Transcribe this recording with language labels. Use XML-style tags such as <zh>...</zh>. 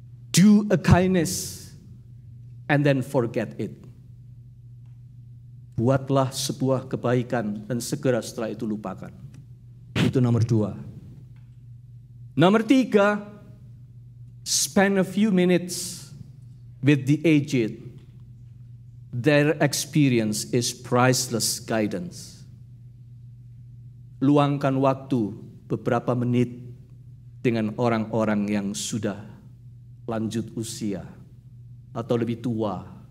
<en>Do a kindness and then forget it.</en> <id>Buatlah sebuah kebaikan dan segera setelah itu lupakan. Itu nomor 2. Nomor 3,</id> <en>spend a few minutes with the aged. Their experience is priceless guidance.</en> <id>Luangkan waktu beberapa menit dengan orang-orang yang sudah lanjut usia atau lebih tua.</id>